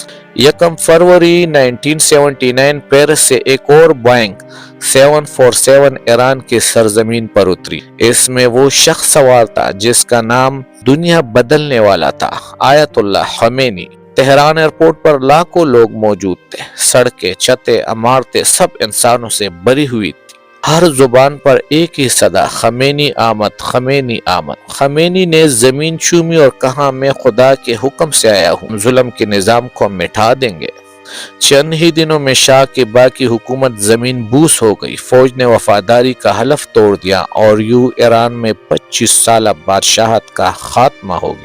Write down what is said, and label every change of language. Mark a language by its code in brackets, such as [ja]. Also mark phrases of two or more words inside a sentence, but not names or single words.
[ur] 1 فروری 1979 پیرس سے ایک اور بوئنگ 747 ایران کی سرزمین پر اتری۔ اس میں وہ شخص سوار تھا جس کا نام دنیا بدلنے والا تھا، آیت اللہ خمینی۔ تہران ایئرپورٹ پر لاکھوں لوگ موجود تھے، سڑکیں، چھتیں، عمارتیں سب انسانوں سے بھری ہوئی تھی۔ ہر زبان پر ایک ہی صدا، خمینی آمد، خمینی آمد۔ خمینی نے زمین چومی اور کہا، میں خدا کے حکم سے آیا ہوں، ظلم کے نظام کو مٹا دیں گے۔ چند ہی دنوں میں شاہ کی باقی حکومت زمین بوس ہو گئی، فوج نے وفاداری کا حلف توڑ دیا، اور یوں ایران میں 25 سالہ بادشاہت کا خاتمہ ہو گیا۔